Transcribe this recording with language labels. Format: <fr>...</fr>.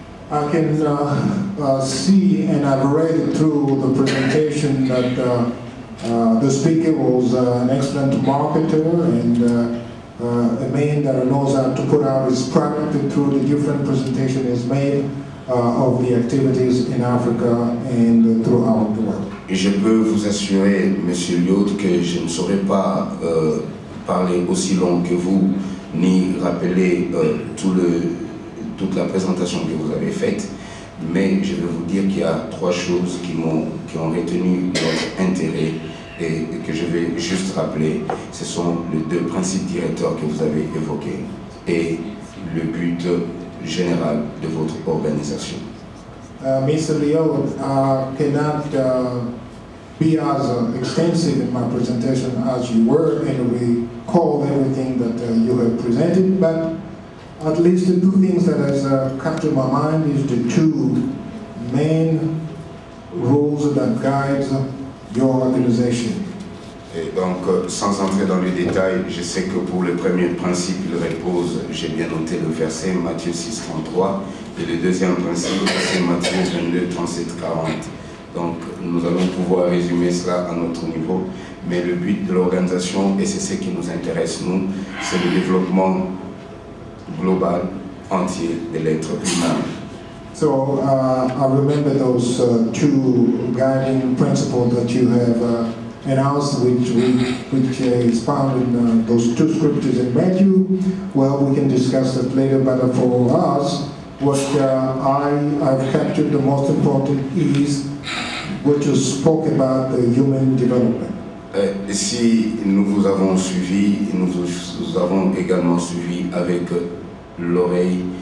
<en>I can see, and I've read through the presentation that The speaker was an excellent marketer and a man that knows how to put out his product through the different presentations he's made of the activities in Africa and throughout the world.</en> <fr>Et je peux vous assurer, Monsieur Lyot, que je ne saurais pas parler aussi long que vous, ni rappeler toute la présentation que vous avez faite, mais je vais vous dire qu'il y a trois choses qui ont retenu notre intérêt et que je vais juste rappeler. Ce sont les deux principes directeurs que vous avez évoqués et le but général de votre organisation.</fr> <en>Mr. Lyot, I cannot be as extensive in my presentation as you were and recall everything that you have presented, but at least the two things that has captured my mind is the two main rules that guide your organization.</en> <fr>Et donc, sans entrer dans les détails, je sais que pour le premier principe, il repose, j'ai bien noté le verset, Matthieu 6, 33, et le deuxième principe, c'est Matthieu 22, 37, 40. Donc, nous allons pouvoir résumer cela à notre niveau, mais le but de l'organisation, et c'est ce qui nous intéresse, nous, c'est le développement global, entier de l'être humain.</fr> <en>So, I remember those two guiding principles that you have announced, which is found in those two scriptures in Matthew. Well, we can discuss that later, but for us, what I've captured the most important is what you spoke about, the human development.</en> <fr>Si nous vous avons suivi, nous avons également suivi avec l'oreille</fr>